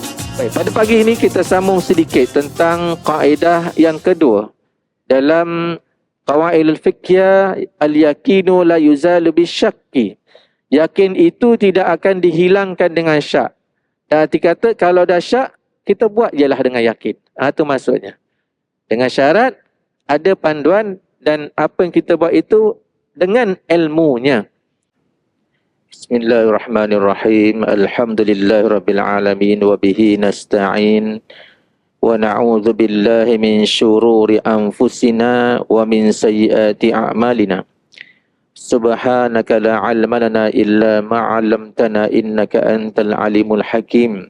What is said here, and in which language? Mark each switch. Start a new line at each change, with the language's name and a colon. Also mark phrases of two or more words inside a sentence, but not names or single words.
Malay: Baik, pada pagi ini kita sambung sedikit tentang kaedah yang kedua dalam
Arabic: القواعد الفقهية, اليقين لا يزال بالشك.
Malay: Yakin itu tidak akan dihilangkan dengan syak. Dan arti kata kalau dah syak, kita buat jelah dengan yakin. Itu maksudnya. Dengan syarat ada panduan dan apa yang kita buat itu dengan ilmunya.
Arabic: بسم الله الرحمن الرحيم. الحمد لله رب العالمين وبه نستعين. ونعوذ بالله من شرور أنفسنا ومن سيئات أعمالنا. سبحانك لا علم لنا إلا ما علمتنا إنك أنت العليم الحكيم.